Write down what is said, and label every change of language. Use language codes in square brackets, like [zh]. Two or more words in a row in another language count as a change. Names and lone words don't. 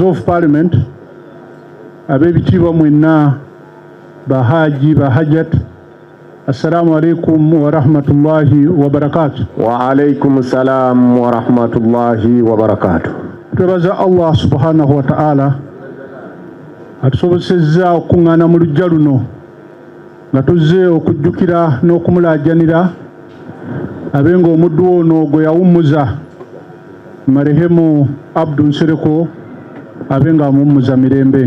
[en] of Parliament, [lg] abebitiibwa mwenna bahaji bahajat, [ar] السلام عليكم ورحمة الله وبركاته. وعليكم السلام ورحمة الله وبركاته. [lg] Twebaza [ar] الله سبحانه وتعالى [lg] atusobosezza okuŋŋaana mu luggya luno nga tuzze okujjukira n'okumulaajanira abenga omuddu ono gwe yawummuza marehemu Abdul Nsereko abenga amummuza mirembe.